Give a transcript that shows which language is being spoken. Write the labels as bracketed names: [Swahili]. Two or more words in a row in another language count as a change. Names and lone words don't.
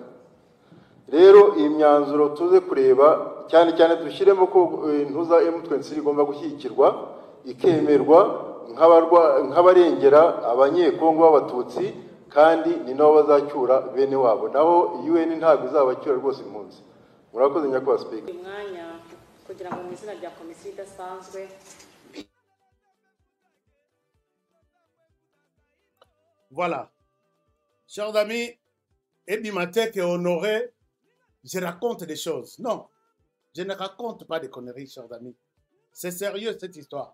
[Kinyarwanda] Rero iyi myanzuro tuze kureba cyane cyane dushyiremo ko intuza M23 igomba gushyigikirwa ikemerwa nk'abarengera abanyekongo b'abatutsi kandi ni nabo bazacyura bene wabo, naho UN ntabwo izabacyura rwose impunzi. Murakoze nyakubahwa speaker. Mwanya kugira ngo mu izina rya komisiyo idasanzwe. [French] Voilà. Chers amis, Ebimatek et Honoré, je raconte des choses. Non, je ne raconte pas des conneries, chers amis. C'est sérieux cette histoire.